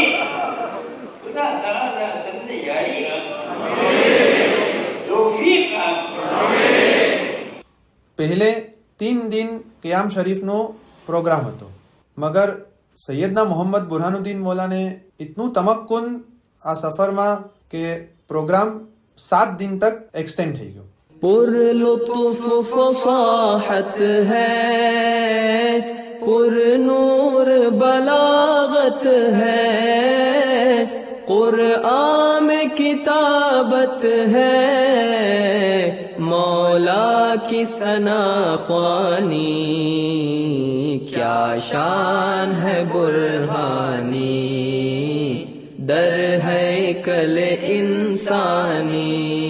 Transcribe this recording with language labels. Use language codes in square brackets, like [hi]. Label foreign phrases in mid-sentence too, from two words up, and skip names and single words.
[gu] ખુદા તાલા તમને યારી આપે, તૌફીક આપે. પહેલે 3 દિન ક્યામ શરીફનો પ્રોગ્રામ હતો, મગર સૈયદના મોહમ્મદ બુરહાનુદ્દીન મોલાને ઇતનું તમક્કુન આ સફરમાં કે પ્રોગ્રામ 7 દિન તક એક્સટેન્ડ થઈ ગયો. [ur] پر لطف فصاحت ہے، پر نور بلاغت ہے، قرآن میں کتابت ہے، مولا کی ثنا خوانی، کیا شان ہے برہانی، در ہے کل انسانی.